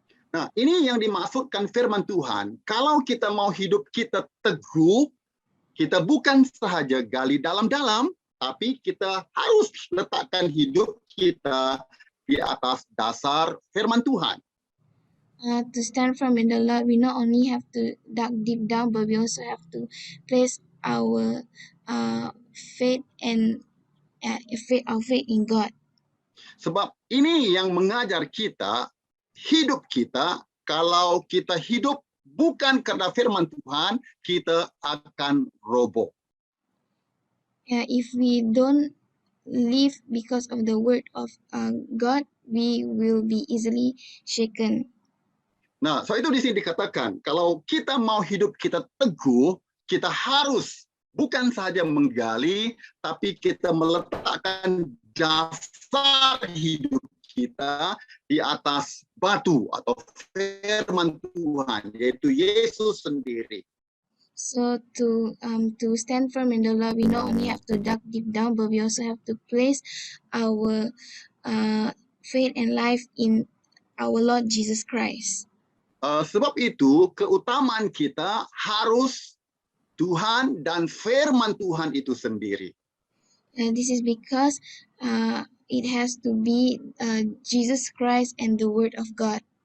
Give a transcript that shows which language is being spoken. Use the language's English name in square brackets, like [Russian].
[Indonesian] Nah, ini yang dimaksudkan firman Tuhan. Kalau kita mau hidup kita teguh, kita bukan sahaja gali dalam-dalam, tapi kita harus letakkan hidup kita di atas dasar firman Tuhan. [English] To stand firm in the Lord, we not only have to dig deep down, but we also have to place our faith and our faith in God. [Indonesian] Sebab ini yang mengajar kita, hidup kita, kalau kita hidup bukan karena firman Tuhan, kita akan roboh. [English] If we don't live because of the word of God, we will be easily shaken. [Indonesian] Nah, so itu di sini dikatakan, kalau kita mau hidup kita teguh, kita harus bukan saja menggali, tapi kita meletakkan dasar hidup kita di atas batu atau firman Tuhan, yaitu Yesus sendiri. [English] So to stand firm in the Lord, we not only have to dig deep down, but we also have to place our faith and life in our Lord Jesus Christ. [Indonesian] Sebab itu keutamaan kita harus Tuhan dan firman Tuhan itu sendiri. [English] This is because it has to be Jesus Christ and the Word of God.